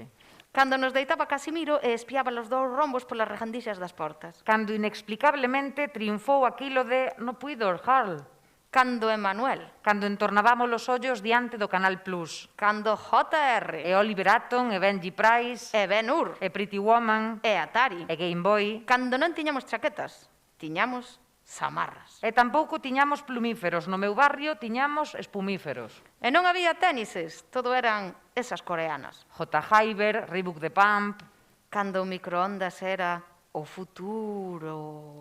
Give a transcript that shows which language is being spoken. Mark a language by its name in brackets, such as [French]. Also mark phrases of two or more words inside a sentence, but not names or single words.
[Galician] Cando nos deitaba Casimiro e espiaba os 2 rombos polas rejandixas das portas. Cando inexplicablemente triunfou aquilo de no puido Harl. Cando Emanuel. Cando entornábamos os ollos diante do Canal Plus. Cando JR. E Oliver Atom, e Benji Price. E Ben-Hur. E Pretty Woman. E Atari. E Game Boy. Cando non tiñamos chaquetas, tiñamos samarras. E tampouco tiñamos plumíferos. No meu barrio tiñamos espumíferos. E non había tenises, todo eran esas coreanas. J. Hyber, Reebok The Pump. Cando o microondas era o futuro.